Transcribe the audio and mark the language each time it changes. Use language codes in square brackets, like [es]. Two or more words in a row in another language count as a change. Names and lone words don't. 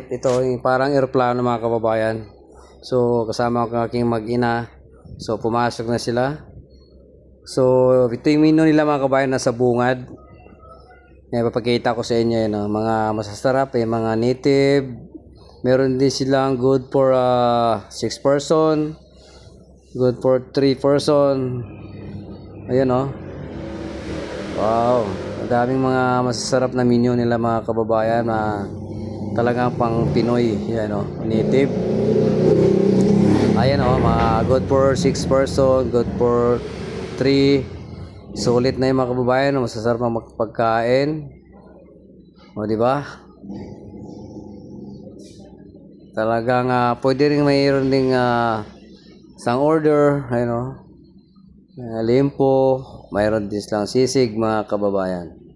[tl] Ito yung parang aeroplano mga kababayan. So kasama ko aking mag-ina. So pumasok na sila. So ito yung menu nila mga kababayan, nasa bungad. Papakita ko sa inyo yun, mga masasarap, mga native. Meron din silang [en] good for 6 person, good for 3 person. [tl] Ayan wow, daming mga masasarap na menu nila mga kababayan na talagang pang Pinoy. Yan native. Ayan mga [en] good for 6 person, good for 3. [tl] Sulit na yung mga kababayan, masasarap na magpagkain. Di ba? Talagang pwede rin mayroon ding isang order, limpo, mayroon din silang sisig mga kababayan.